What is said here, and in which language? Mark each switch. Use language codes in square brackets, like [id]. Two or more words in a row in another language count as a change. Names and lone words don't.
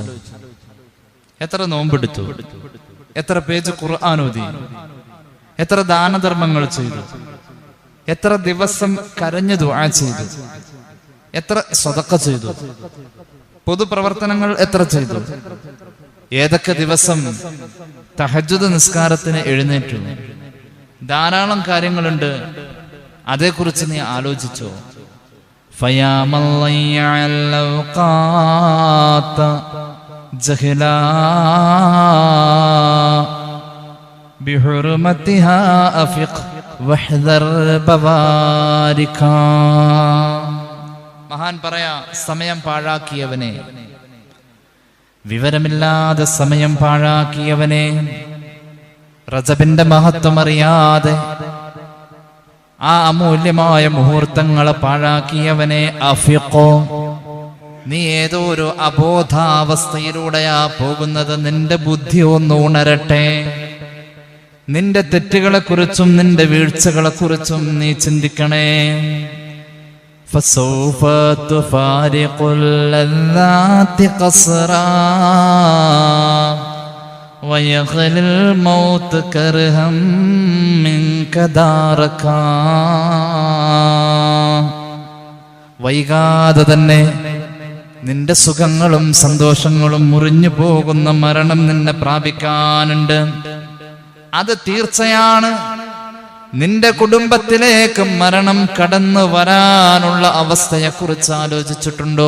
[ml] എത്ര നോമ്പെടുത്തു, എത്ര പേജ് ഖുർആൻ ഓതി, എത്ര ദാനധർമ്മങ്ങൾ ചെയ്തു, എത്ര ദിവസം കരഞ്ഞു ദുആ ചെയ്തു, എത്ര സദഖ ചെയ്തു, പൊതുപ്രവർത്തനങ്ങൾ എത്ര ചെയ്തു, ഏതൊക്കെ ദിവസം തഹജ്ജുദ് നിസ്കാരത്തിന് എഴുന്നേറ്റു. ധാരാളം കാര്യങ്ങളുണ്ട്. അതേക്കുറിച്ച് നീ ആലോചിച്ചോ? [ar] فيا من ضيع الأوقات جهلا بحرمتها أفق واحذر بواركا. [ml] മഹാൻ പറയാ, സമയം പാഴാക്കിയവനെ, വിവരമില്ലാതെ സമയം പാഴാക്കിയവനെ, റജബിന്റെ മഹത്വം അറിയാതെ ആ അമൂല്യമായ മുഹൂർത്തങ്ങളെ പാഴാക്കിയവനെ, അഫിഖോ, നീ ഏതോ ഒരു അബോധാവസ്ഥയിലൂടെയാ പോകുന്നത്. നിന്റെ ബുദ്ധി ഒന്ന് ഉണരട്ടെ. നിന്റെ തെറ്റുകളെ കുറിച്ചും നിന്റെ വീഴ്ചകളെ കുറിച്ചും നീ ചിന്തിക്കണേ. [ar] فسوف تفارق اللذات قسرا ويغلي الموت كرهم منك داركا. [ml] വൈകാതെ തന്നെ നിന്റെ സുഖങ്ങളും സന്തോഷങ്ങളും മുറിഞ്ഞു പോകുന്ന മരണം നിന്നെ പ്രാപിക്കാനുണ്ട്. അത് തീർച്ചയാണ്. നിന്റെ കുടുംബത്തിലേക്ക് മരണം കടന്നു വരാനുള്ള അവസ്ഥയെക്കുറിച്ച് ആലോചിച്ചിട്ടുണ്ടോ?